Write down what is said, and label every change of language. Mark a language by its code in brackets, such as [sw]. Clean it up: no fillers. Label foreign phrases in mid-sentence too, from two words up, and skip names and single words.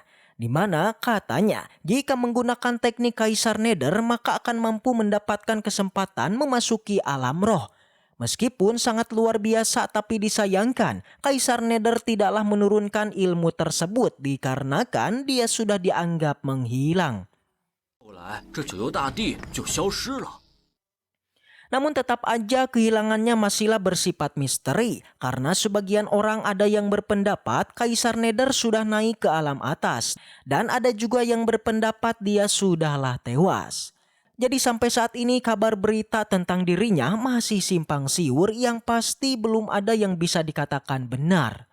[id] Di mana katanya jika menggunakan teknik Kaisar Nether maka akan mampu mendapatkan kesempatan memasuki alam roh. Meskipun sangat luar biasa tapi disayangkan Kaisar Nether tidaklah menurunkan ilmu tersebut dikarenakan dia sudah dianggap menghilang. [zh] 后来这九幽大帝就消失了。 [id] Namun tetap aja kehilangannya masihlah bersifat misteri karena sebagian orang ada yang berpendapat Kaisar Nether sudah naik ke alam atas dan ada juga yang berpendapat dia sudahlah tewas. Jadi sampai saat ini kabar berita tentang dirinya masih simpang siur yang pasti belum ada yang bisa dikatakan benar.